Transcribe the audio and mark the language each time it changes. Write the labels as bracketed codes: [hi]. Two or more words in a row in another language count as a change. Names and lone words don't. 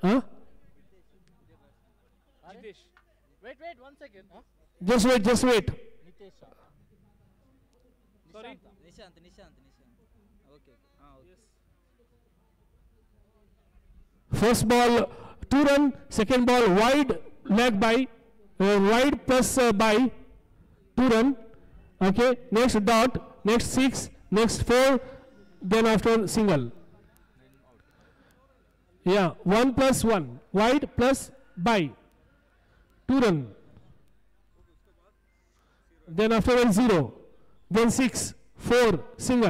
[en] just wait सॉरी [hi] निशांत ओके हां [en] first ball 2 run, second ball wide leg bye wide plus bye 2 run. Okay, next dot, next 6, next 4, then after single. Yeah, 1 plus 1 wide plus by 2 run. Then after 0, then 6 4 single.